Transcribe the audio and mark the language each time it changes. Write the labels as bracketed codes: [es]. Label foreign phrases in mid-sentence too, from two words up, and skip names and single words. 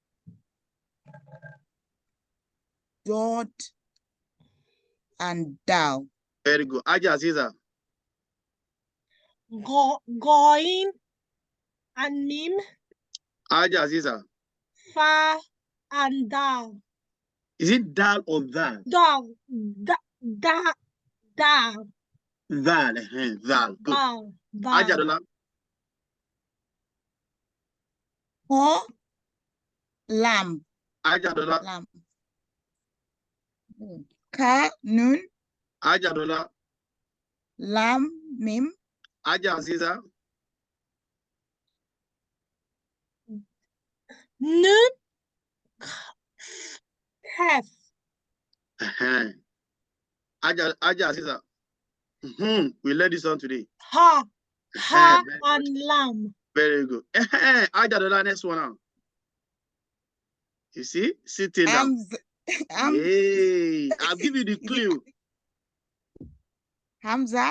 [en] Dot and Dal. Very good. Aja Aziza. Goin and Mim. Aja Aziza. Fa and Dal. Is it Dal or Val? Dal. Dal. Val. Val. Good. Aja Dola. Ho. Lam. Aja Dola. Lam. Ka Nun. Aja Dola. Lam Mim. Aja Aziza. Nun. Kef. Aja Aziza. We learned this one today. Ha and Lam. Very good. Aja Dola, next one now. You see? Sitting down. Hey, I'll give you the clue. Hamzat.